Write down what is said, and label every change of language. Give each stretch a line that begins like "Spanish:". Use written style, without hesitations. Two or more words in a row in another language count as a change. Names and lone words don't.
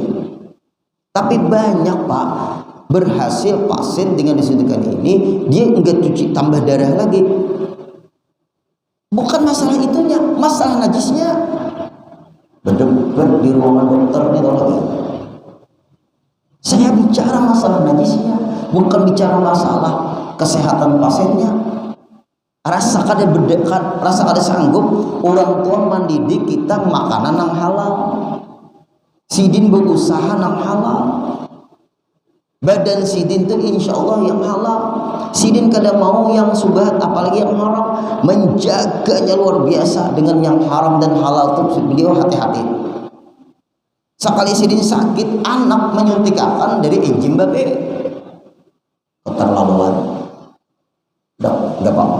Indonesian: Tapi banyak Pak berhasil pasien dengan disuntikan ini dia enggak cuci tambah darah lagi. Bukan masalah itunya, masalah najisnya. Berdebat di ruangan dokter ini tolong ya. Saya bicara masalah najisnya, bukan bicara masalah kesehatan pasiennya.
Banjar: Rasa kada sanggup orang tua mendidik kita makanan yang halal. Sidin berusaha yang halal. Badan sidin itu
Arabic: إن شاء الله
Banjar: yang halal. Sidin kada mau yang subhat apalagi yang haram.
Indonesian: Menjaganya luar biasa dengan yang haram dan halal itu beliau hati-hati.
Banjar: Sekali sidin sakit anak menyuntikkan dari enzim babi.
Indonesian: Keterlaluan nggak apa-apa.